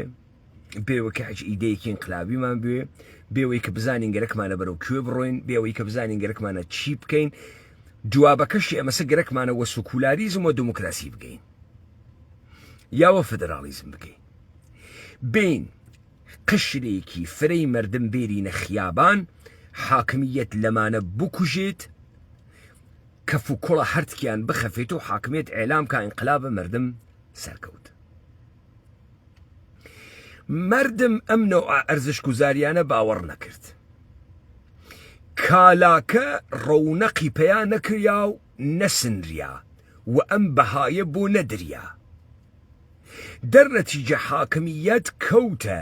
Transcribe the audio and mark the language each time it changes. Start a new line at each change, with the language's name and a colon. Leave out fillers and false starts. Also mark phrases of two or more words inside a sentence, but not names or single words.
Southern Kurdish: بێەوە کە هیچ ئیدەیەکی ئینقلابیمان بوێ بێەوەی کە بزانین گەرەکمانە بەرەو کوێ بڕۆین بێەوەی کە بزانین گەرەکمانە چی بکەین جوابەکەشی ئەمەسە گەرەکمانە وە سوکولاریزم و دموکراسی بگەین یاوە فدرالیزم بکەین بین قشرێکی فرەی مردم بێرینە خیابان حاکمیت لەمانە بکوژێت کەف و کوڵە هەرتکیان بخەفێت و حاکمیت ئێلام کا ئینقلابە مردم سەرکەوت. مردم ئەم نەوع ئەرزش گوزاریانە باوەڕ نەکرد کالاکە ڕەونەقی پەیان نەکریا و نەسنریا و ئەم بەهایە بۆ نەدریا دەرنەتیجە حاکمیت کەوتە